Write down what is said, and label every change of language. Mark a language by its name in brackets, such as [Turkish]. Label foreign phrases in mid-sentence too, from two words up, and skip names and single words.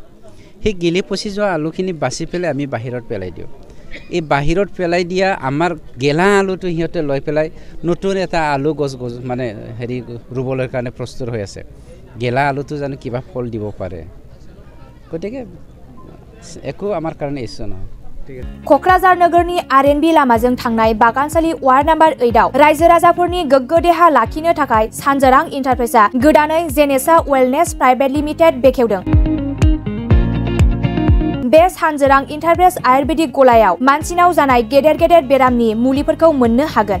[Assamese] সেই গেলি পচি যোৱা আলুখিনি বাছি পেলাই আমি বাহিৰত পেলাই দিওঁ। এই বাহিৰত পেলাই দিয়া আমাৰ গেলা আলুটো সিহঁতে লৈ পেলাই নতুন এটা আলু গছ মানে হেৰি ৰুবলৈ কাৰণে প্ৰস্তুত হৈ আছে। গেলা আলুটো জানো কিবা ফল দিব পাৰে? গতিকে একো আমাৰ কাৰণে ইচ্ছু নহয়। [Bodo] क'क्राझार नोगोरनि आरएनबी लामाजों थांनाय बागानसालि वार्ड नम्बर 8 आव रायजो राजाफोरनि गोग्गो देहा लाखिनो थाखाय सानजारां इन्टारप्राइजआ गोदानै जेनेसा वेलनेस [English] private limited [Bodo] बेखेवदों। बे सानजारां इन्टारप्राइज आयुर्वेदिक गलायाव मानसिनाव जानाय गेदेर बेरामनि मुलिफोरखौ मोननो हागोन।